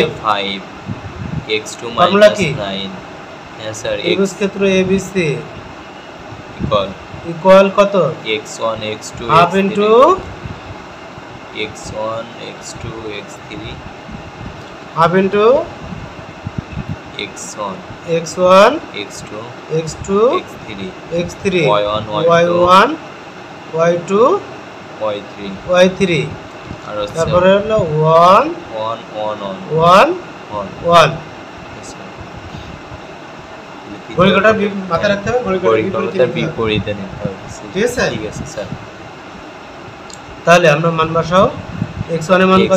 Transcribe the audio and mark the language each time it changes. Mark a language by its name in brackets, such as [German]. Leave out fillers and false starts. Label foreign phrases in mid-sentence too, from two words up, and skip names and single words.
[Bangla] x2 minus 9। হ্যাঁ স্যার, ত্রিভুজ ক্ষেত্র ABC ইকুয়াল কত? x1 x2 [English] half into [Bangla] x1 x2 x3 [English] half into [Bangla] x1 x2 x3 y1 y2 y3 আর হচ্ছে তারপরে হলো 1 1 1 1 1 1 1 ঘড়ি কাঁটার মাথায় রাখতে হবে, ঘড়ি কাঁটার বিপরীতে নিতে হবে। ঠিক আছে? ঠিক আছে স্যার। তাহলে আমরা মান বসাও। x1 এর মান কত?